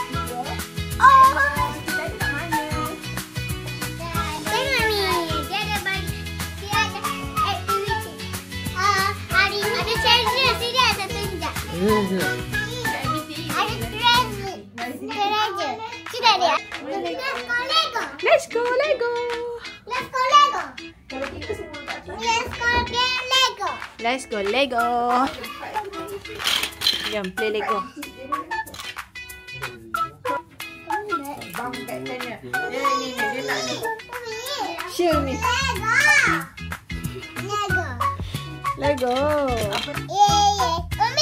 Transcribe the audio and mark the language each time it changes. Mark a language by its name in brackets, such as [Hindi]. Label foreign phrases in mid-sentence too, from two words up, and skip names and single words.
[Malay] Tengok ni, dia ada aktiviti. Ada challenge, dia ada tunjuk. Ada treasure. Sudah dia. [English] Let's go Lego. Let's go Lego. Let's go Lego. Let's go get Lego. Let's go Lego. [Malay] Jom play Lego. Bang kat sana. Ni dia tak ni. Show ni. Lego. Lego. Lego. Yeah. Umi.